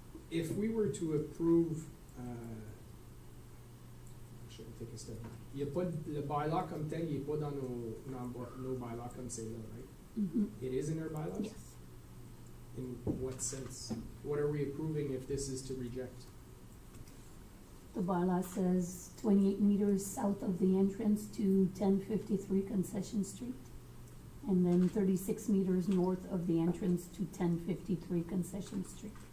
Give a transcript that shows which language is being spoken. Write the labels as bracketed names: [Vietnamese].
[English] If we were to approve, actually, I'll take a step back. [French] Il y a pas le bylaw comme tel, il est pas dans nos bylaws comme c'est là, right? Mhm. [English] It is in our bylaws? Yes. In what sense? What are we approving if this is to reject? The bylaw says 28 meters south of the entrance to 1053 Concession Street, and then 36 meters north of the entrance to 1053 Concession Street.